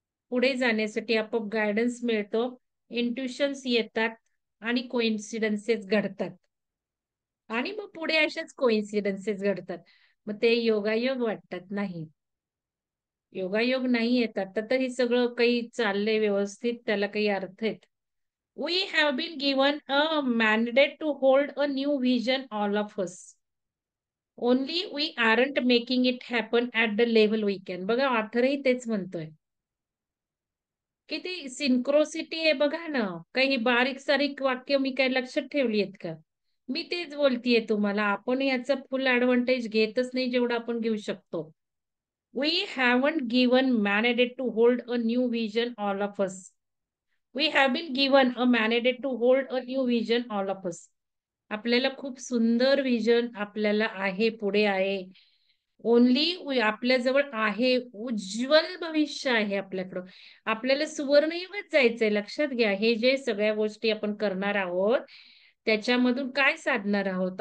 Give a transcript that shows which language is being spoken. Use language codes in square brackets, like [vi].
[mr] पुढे जाण्यासाठी आपोआप गाईडन्स मिळतो. इंट्युशन्स येतात आणि कोइन्सिडन्सेस घडतात. आणि मग पुढे अशाच कोइन्सिडन्सेस घडतात. मग ते योगायोग वाटतात नाही. योगायोग नाही येतात. तर हे सगळं काही चाललंय व्यवस्थित, त्याला काही अर्थ आहेत. [en] We have been given a mandate to hold a new vision, all of us. Only we aren't making it happen at the level we can. [mr] बघा ऑथरही तेच म्हणतोय. किती सिन्क्रोसिटी आहे बघा ना. काही बारीक-सारीक वाक्य मी काय लक्षात ठेवली आहेत का? मी तेच बोलतीये तुम्हाला. आपण याचा फुल एडव्हांटेज घेतच नाही जेवढा आपण घेऊ शकतो. [en] We haven't given mandate to hold a new vision, all of us. We have been given a mandate to hold a new vision, all of us. [mr] आपल्याला खूप सुंदर विजन आपल्याला आहे, पुढे आहे. ओन्ली आपल्याजवळ आहे, उज्ज्वल भविष्य आहे आपल्याकडं. आपल्याला सुवर्णयुगात जायचंय लक्षात घ्या. हे जे सगळ्या गोष्टी आपण करणार आहोत, त्याच्यामधून काय साधणार आहोत?